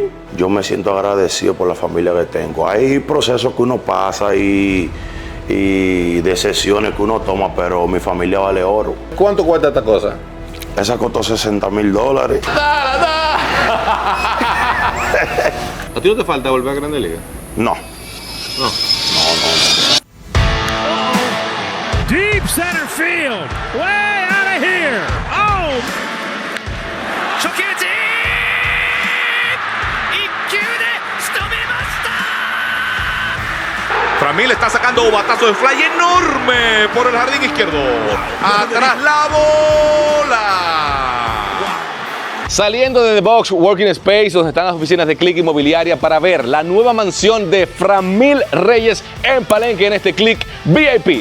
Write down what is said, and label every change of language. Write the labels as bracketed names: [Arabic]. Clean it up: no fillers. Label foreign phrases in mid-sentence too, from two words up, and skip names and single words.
[Spanish] Yo me siento agradecido por la familia que tengo. Hay procesos que uno pasa y decisiones que uno toma, pero mi familia vale oro. ¿Cuánto cuesta esta cosa? Esa costó $60,000. ¿A ti no te falta volver a Grande Liga? No. No. [English] Deep center field, way out of here. Oh! [Japanese] 初球打ち1球で仕留めました。 [Spanish] Framil está sacando un batazo de fly enorme por el jardín izquierdo. Atrás la bola. Saliendo de The Box Working Space, donde están las oficinas de Click Inmobiliaria, para ver la nueva mansión de Framil Reyes en Palenque, en este Click VIP.